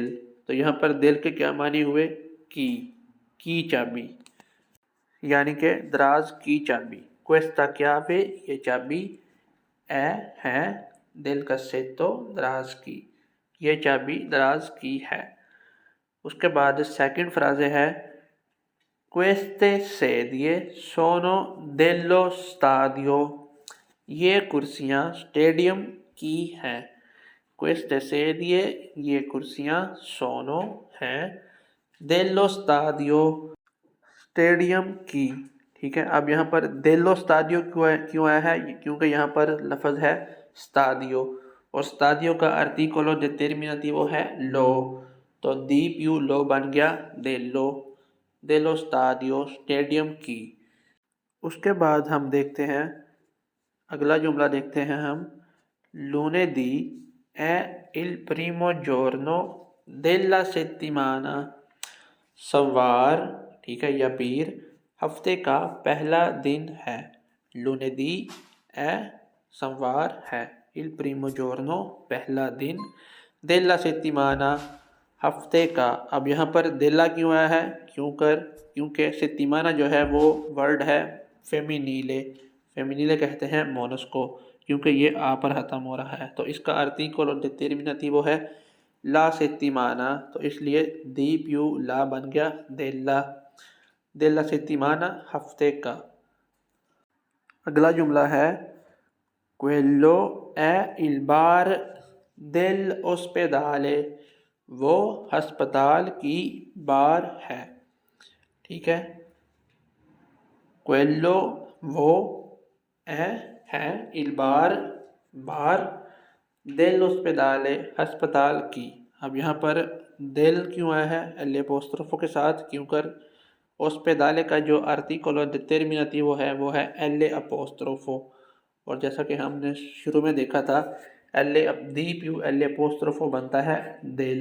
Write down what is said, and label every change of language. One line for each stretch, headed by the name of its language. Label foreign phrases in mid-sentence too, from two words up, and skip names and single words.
Hindi: तो यहाँ पर दिल के क्या मानी हुए, की चाबी, यानी कि दराज की चाबी।
Italian: questa chiave,
Hindi: ये चाबी, है
Italian: del cassetto,
Hindi: दराज की, ये चाबी दराज की है। उसके बाद सेकंड फ्राजे है
Italian: Queste sedie sono dello stadio,
Hindi: ये कुर्सियाँ स्टेडियम की हैं।
Italian: Queste sedie,
Hindi: ये कुर्सियाँ,
Italian: sono हैं, dello stadio,
Hindi: स्टेडियम की। ठीक है, अब यहाँ पर
Italian: dello stadio
Hindi: क्यों आया है, क्योंकि यहाँ पर लफ्ज़ है स्तादियो और स्तादियो का
Italian: articolo determinativo
Hindi: है लो। तो
Italian: di più lo
Hindi: बन गया
Italian: dello, dello stadio,
Hindi: स्टेडियम की। उसके बाद हम देखते हैं, अगला जुमला देखते हैं हम,
Italian: lunedì è il primo giorno della settimana,
Hindi: सोमवार, ठीक है, या पीर हफ्ते का पहला दिन है।
Italian: lunedì è,
Hindi: सोमवार है,
Italian: il primo giorno,
Hindi: पहला दिन,
Italian: della settimana,
Hindi: हफ्ते का। अब यहाँ पर देला क्यों आया है, क्योंकि सेत्तिमाना जो है वो वर्ड है फेमिनीले, फेमिनीले कहते हैं मोनस को, क्योंकि ये आ पर ख़त्म हो रहा है। तो इसका आर्टिकल और डिटर्मिनेटिवो है
Italian: la settimana,
Hindi: तो इसलिए
Italian: di più la
Hindi: बन गया
Italian: della, della settimana,
Hindi: हफ्ते का। अगला जुमला है
Italian: quello è il bar dell'ospedale,
Hindi: वो अस्पताल की बार है। ठीक है, quello वो, है
Italian: il bar,
Hindi: बार, dell'ospedale, अस्पताल की। अब यहाँ पर del क्यों आया है
Italian: L apostrofo
Hindi: के साथ, क्यों कर ओस्पेदाले का जो
Italian: articolo determinativo
Hindi: है वो है
Italian: L apostrofo
Hindi: और जैसा कि हमने शुरू में देखा था एल अब
Italian: di più L apostrofo
Hindi: बनता है दिल।